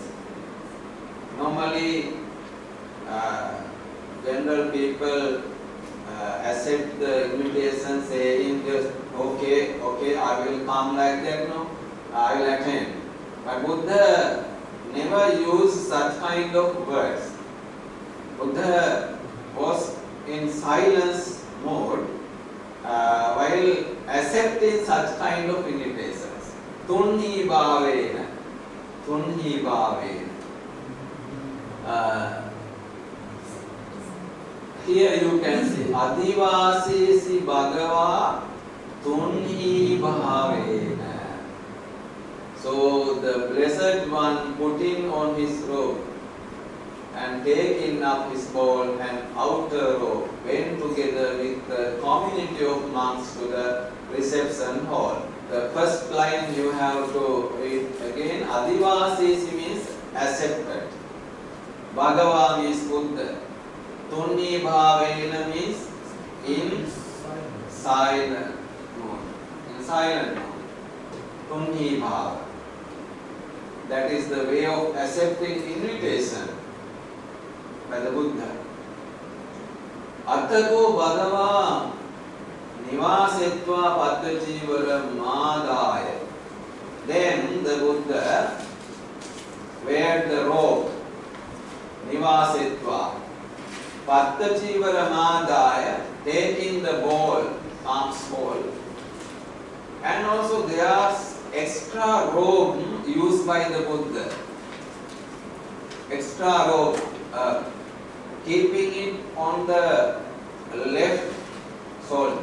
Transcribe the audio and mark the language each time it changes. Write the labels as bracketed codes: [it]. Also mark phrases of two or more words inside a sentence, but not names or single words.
[en] Normally, general people accept the invitation saying just okay, I will come like that, no, I will attend. But Buddha never used such kind of words. Buddha was in silence mode while accepting such kind of invitations. [pi] Tunhi bhavena. [en] Here you can see [pi] Adivasi si Bhagava Tunhi bhavena. [en] So the Blessed One putting on his robe and taking up his bowl and outer robe went together with the community of monks to the reception hall. The first line you have to read again. Adivasi means accepted. Bhagava means Buddha. [pi] Tunni bhavena [en] means in silent mode. In silent mode. [pi] Tunni bhava. [en] That is the way of accepting invitation by the Buddha. [pi] Attako bhagava nivasetva paddachivara madaya. [en] Then the Buddha wear the robe [pi] nivasetva paddachivara madaya, [en] taking the bowl, alms bowl. And also there is extra robe used by the Buddha. Extra robe, keeping it on the left shoulder.